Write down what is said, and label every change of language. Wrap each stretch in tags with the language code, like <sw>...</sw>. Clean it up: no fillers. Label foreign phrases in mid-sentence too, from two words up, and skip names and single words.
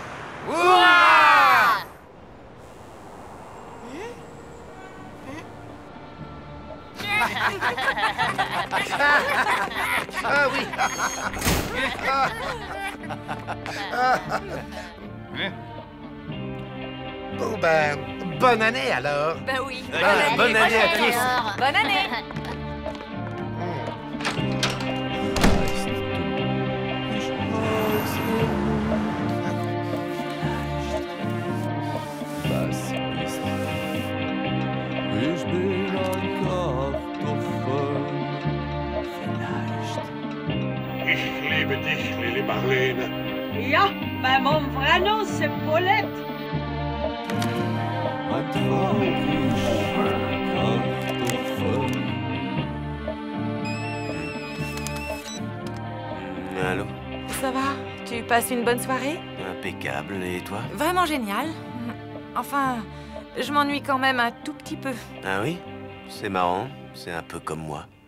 <fr>ah oui. Bon ben, bonne année alors. Ben oui. Bonne année à tous. Alors. Bonne année!</fr> <de>Ich bin ein Kartoffel, vielleicht. Ich liebe dich, Lili Marlene. Ja,</de> <fr>maar mon vrai nom c'est Paulette.</fr> <de>Ein traurig Kartoffel.</de> <fr>Allô? Ça va? Tu passes une bonne soirée? Impeccable. Et toi? Vraiment génial. Enfin, je m'ennuie quand même un tout petit peu. Ah oui? C'est marrant. C'est un peu comme moi.</fr>